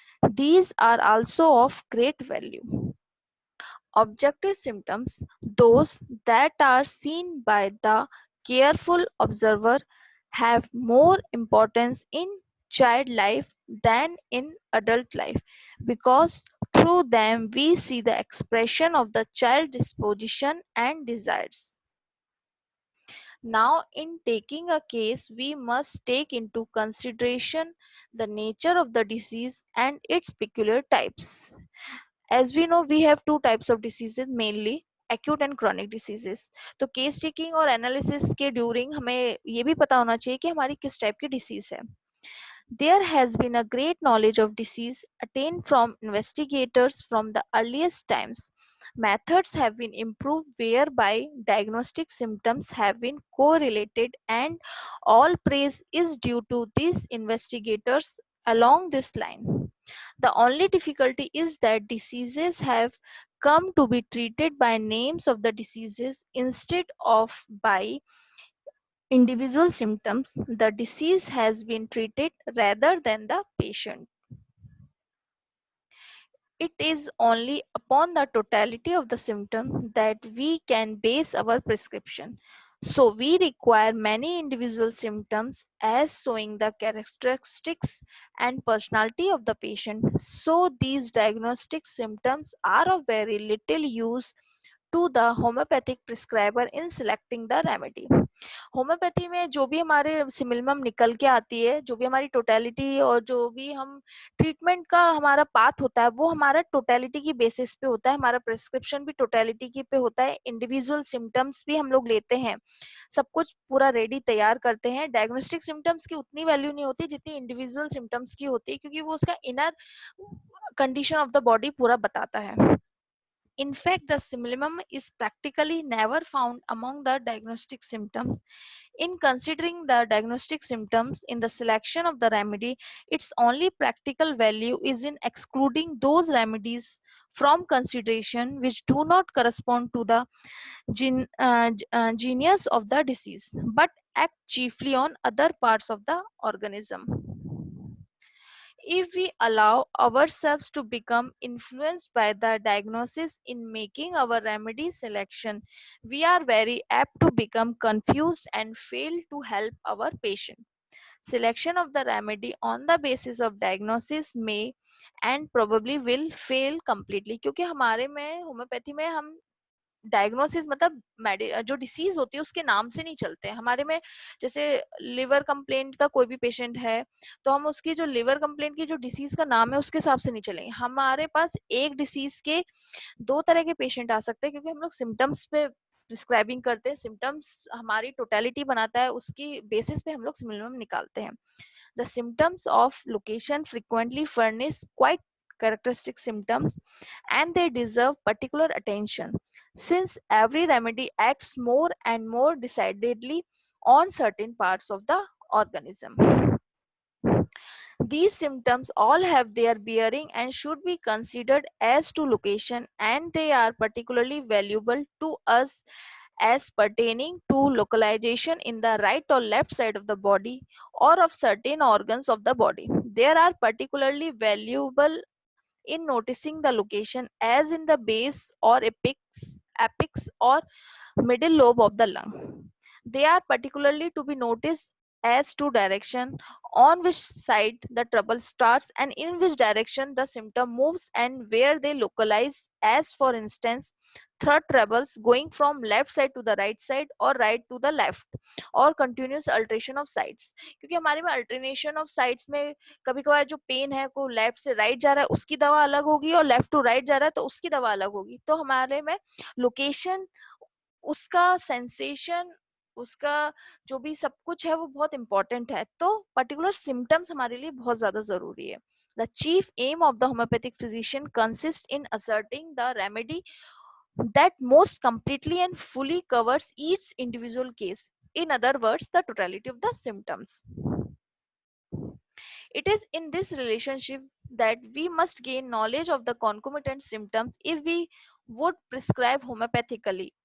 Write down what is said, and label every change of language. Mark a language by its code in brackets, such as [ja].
[en] These are also of great value. Objective symptoms, those that are seen by the careful observer, have more importance in child life than in adult life because through them we see the expression of the child disposition and desires. Now, in taking a case, we must take into consideration the nature of the disease and its peculiar types. As we know, we have two types of diseases mainly, acute and chronic diseases. [hi] तो case taking और analysis के during हमें ये भी पता होना चाहिए कि हमारी किस टाइप की डिसीज है. [en] There has been a great knowledge of disease attained from investigators from the earliest times. Methods have been improved whereby diagnostic symptoms have been correlated, and all praise is due to these investigators along this line. The only difficulty is that diseases have come to be treated by names of the diseases instead of by individual symptoms. The disease has been treated rather than the patient. It is only upon the totality of the symptom that we can base our prescription. So we require many individual symptoms as showing the characteristics and personality of the patient. So these diagnostic symptoms are of very little use to the homeopathic prescriber in selecting the remedy. [hi] Homeopathy में जो भी हमारे सिमिलमम निकल के आती है, जो भी हमारी टोटलिटी और जो भी हम ट्रीटमेंट का हमारा पाथ होता है, वो हमारा टोटलिटी की बेसिस पे होता है. हमारा प्रिस्क्रिप्शन भी टोटलिटी की पे होता है. इंडिविजुअल सिम्टम्स भी हम लोग लेते हैं, सब कुछ पूरा रेडी तैयार करते हैं. डायग्नोस्टिक सिम्टम्स की उतनी वैल्यू नहीं होती जितनी इंडिविजुअल सिम्टम्स की होती है, क्योंकि वो उसका [en] inner condition of the body [hi] पूरा बताता है. [en] In fact, the simillimum is practically never found among the diagnostic symptoms. In considering the diagnostic symptoms in the selection of the remedy, its only practical value is in excluding those remedies from consideration which do not correspond to the genius of the disease but act chiefly on other parts of the organism. If we allow ourselves to become influenced by the diagnosis in making our remedy selection, we are very apt to become confused and fail to help our patient. Selection of the remedy on the basis of diagnosis may and probably will fail completely, [hi] क्योंकि हमारे में homeopathy में हम diagnosis मतलब जो disease होती है उसके नाम से नहीं चलते हैं हमारे में. जैसे लिवर कंप्लेंट का कोई भी पेशेंट है तो हम उसकी जो लिवर कंप्लेंट की जो डिसीज का नाम है उसके हिसाब से नहीं चलेंगे. हमारे पास एक डिसीज के दो तरह के पेशेंट आ सकते हैं, क्योंकि हम लोग सिम्टम्स पे प्रिस्क्राइबिंग करते हैं. सिम्टम्स हमारी टोटलिटी बनाता है, उसकी बेसिस पे हम लोग सिमिलम निकालते हैं. [en] The symptoms of location frequently furnish quite characteristic symptoms, and they deserve particular attention since every remedy acts more and more decidedly on certain parts of the organism. These symptoms all have their bearing and should be considered as to location, and they are particularly valuable to us as pertaining to localization in the right or left side of the body or of certain organs of the body. They are particularly valuable in noticing the location as in the base or apex or middle lobe of the lung. They are particularly to be noticed as to direction on which side the trouble starts and in which direction the symptom moves and where they localize, as for instance throat troubles going from left side to the right side or right to the left or continuous alteration of sides. [hi] क्योंकि हमारे में alternation of sides में कभी कभार जो pen है को left से राइट जा रहा है उसकी दवा अलग होगी और लेफ्ट टू राइट जा रहा है तो उसकी दवा अलग होगी, तो हमारे में लोकेशन, उसका सेंसेशन, उसका जो भी सब कुछ है वो बहुत इंपॉर्टेंट है, तो पर्टिकुलर सिम्टम्स हमारे लिए बहुत ज्यादा जरूरी है. [en] The chief aim of the homeopathic physician consist in asserting the remedy that most completely and fully covers each individual case, in other words the totality of the symptoms. It is in this relationship that we must gain knowledge of the concomitant symptoms if we would prescribe homeopathically.